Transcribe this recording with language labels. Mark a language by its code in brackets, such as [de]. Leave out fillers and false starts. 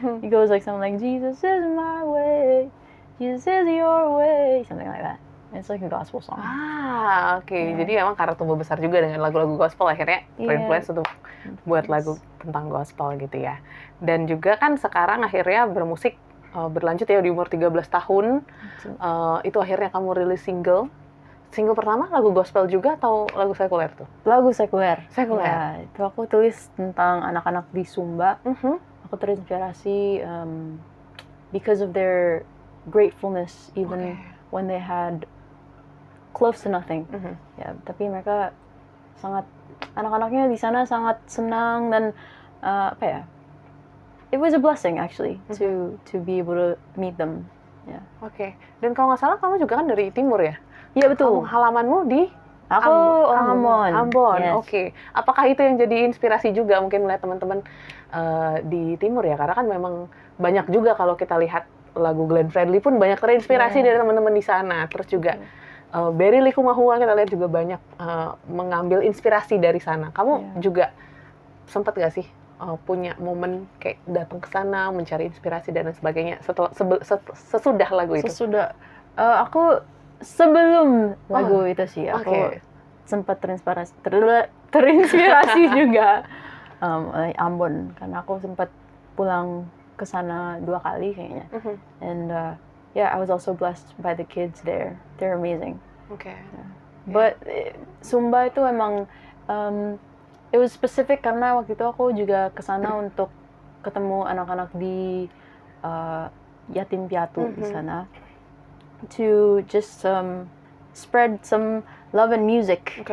[en] It goes like something like, Jesus is my way, Jesus is your way, something like that. It's like a gospel song. Oke. [id] Jadi emang karena tumbuh besar juga dengan lagu-lagu gospel akhirnya terinfluence untuk buat lagu tentang gospel gitu ya. Dan juga kan sekarang akhirnya bermusik berlanjut ya di umur 13 tahun. Itu akhirnya kamu rilis single. Single pertama lagu gospel juga atau lagu sekuler tuh? Lagu sekuler. Sekuler. Ya, itu aku tulis tentang anak-anak di Sumba. Aku terinspirasi [en] because of their gratefulness even when they had close to nothing. [id] Ya, tapi mereka sangat, anak-anaknya di sana sangat senang dan apa ya? [en] It was a blessing actually to be able to meet them. [id] Ya. Oke. Dan kalau nggak salah kamu juga kan dari timur ya? Iya betul. Halamanmu di Aku orang Ambon. Ambon. [en] Yes. [id] Oke. Apakah itu yang jadi inspirasi juga mungkin melihat teman-teman di timur ya? Karena kan memang banyak juga kalau kita lihat lagu Glenn Fredly pun banyak terinspirasi dari teman-teman di sana. Terus juga Berry Likumahua kita lihat juga banyak mengambil inspirasi dari sana. Kamu juga sempat nggak sih punya momen kayak datang ke sana mencari inspirasi dan sebagainya sesudah lagu itu? Sesudah aku sebelum lagu itu sih aku sempat terinspirasi juga oleh Ambon karena aku sempat pulang ke sana 2 kali kayaknya. [en] And yeah, I was also blessed by the kids there. They're amazing. Okay. Yeah. But [id] Sumba itu emang [en] it was specific [id] karena waktu itu aku juga ke sana untuk ketemu anak-anak di yatim piatu di sana. [en] To just spread some love and music.